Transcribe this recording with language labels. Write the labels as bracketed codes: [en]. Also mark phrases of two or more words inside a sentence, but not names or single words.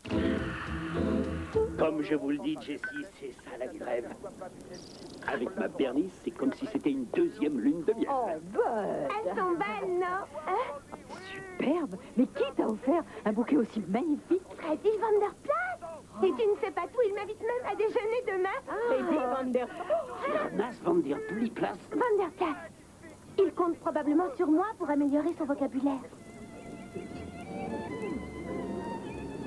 [fr] Comme je vous le dis, Jessie, c'est ça la vie de rêve. Avec ma Bernice, c'est comme si c'était une deuxième lune de miel. Oh, elles sont belles, non? Hein? Superbe. Mais qui t'a offert un bouquet aussi magnifique? Freddy Van Der Plaat. Et tu ne sais pas tout, il m'invite même à déjeuner demain. Freddy Van Der... Jonas Van Der Plaat. Van Der Plaat. Il compte probablement sur moi pour améliorer son vocabulaire.